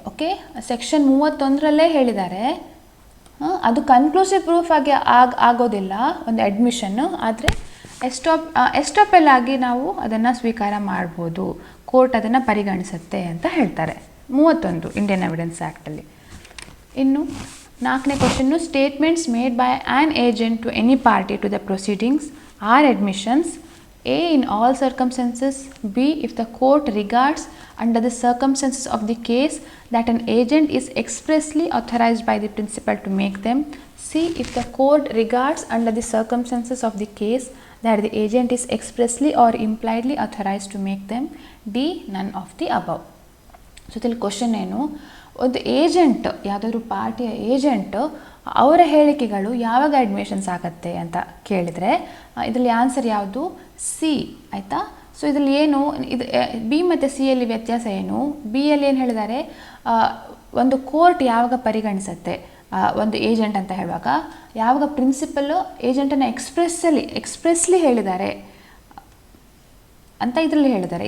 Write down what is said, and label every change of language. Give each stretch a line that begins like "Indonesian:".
Kannada: Okay, section 31ರಲ್ಲೇ ಹೇಳಿದ್ದಾರೆ, ಅದು conclusive proof ಆಗಿ ಆಗೋದಿಲ್ಲ ಒಂದು ಅಡ್ಮಿಷನ್ನು, ಆದರೆ ಎಸ್ಟಾಪೆಲ್ ಆಗಿ ನಾವು ಅದನ್ನು ಸ್ವೀಕಾರ ಮಾಡ್ಬೋದು, ಕೋರ್ಟ್ ಅದನ್ನು ಪರಿಗಣಿಸುತ್ತೆ ಅಂತ ಹೇಳ್ತಾರೆ 31 ಇಂಡಿಯನ್ ಎವಿಡೆನ್ಸ್ ಆ್ಯಕ್ಟಲ್ಲಿ. ಇನ್ನು 4ನೇ question.
English: Statements made by an agent to any party to the proceedings are admissions. A in all circumstances, B if the court regards under the circumstances of the case that an agent is expressly authorized by the principal to make them, C if the court regards under the circumstances of the case that the agent is expressly or impliedly authorized to make them, D none of the above.
Kannada: So ಇದರಲ್ಲಿ question ಏನು? ಒಂದು agent, ಯಾವುದಾದ್ರೂ ಪಾರ್ಟಿಯ agent ಅವರ ಹೇಳಿಕೆಗಳು ಯಾವಾಗ admissions ಆಗುತ್ತೆ ಅಂತ ಕೇಳಿದರೆ ಇದರಲ್ಲಿ ಆನ್ಸರ್ ಯಾವುದು? ಸಿ. ಆಯಿತಾ? ಸೊ ಇದರಲ್ಲಿ ಏನು, ಇದು ಬಿ ಮತ್ತು ಸಿಯಲ್ಲಿ ವ್ಯತ್ಯಾಸ ಏನು? ಬಿಯಲ್ಲಿ ಏನು ಹೇಳಿದ್ದಾರೆ, ಒಂದು ಕೋರ್ಟ್ ಯಾವಾಗ ಪರಿಗಣಿಸುತ್ತೆ ಒಂದು ಏಜೆಂಟ್ ಅಂತ ಹೇಳುವಾಗ, ಯಾವಾಗ ಪ್ರಿನ್ಸಿಪಲ್ಲು ಏಜೆಂಟನ್ನು ಎಕ್ಸ್ಪ್ರೆಸ್ಲಿ ಹೇಳಿದ್ದಾರೆ ಅಂತ ಇದರಲ್ಲಿ ಹೇಳಿದ್ದಾರೆ.